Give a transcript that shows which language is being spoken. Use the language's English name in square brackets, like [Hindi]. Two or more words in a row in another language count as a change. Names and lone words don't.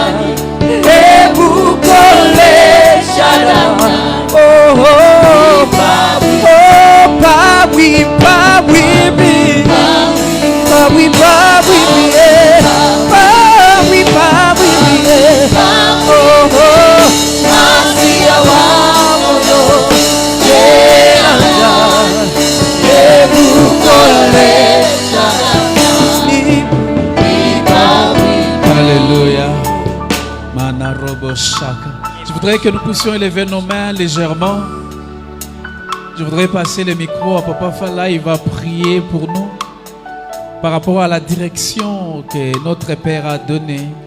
[French] Ebukole, Shadana, oh, Babi, oh, Babi, Babi, Babi, Babi, Babi, Babi, oh, Masiawa moyo, Jenana, Ebukole, Alléluia. Manarobo Shaka. Je voudrais que nous puissions élever nos mains légèrement. Je voudrais passer le micro à Papa Fala. Il va prier pour nous par rapport à la direction que notre Père a donnée.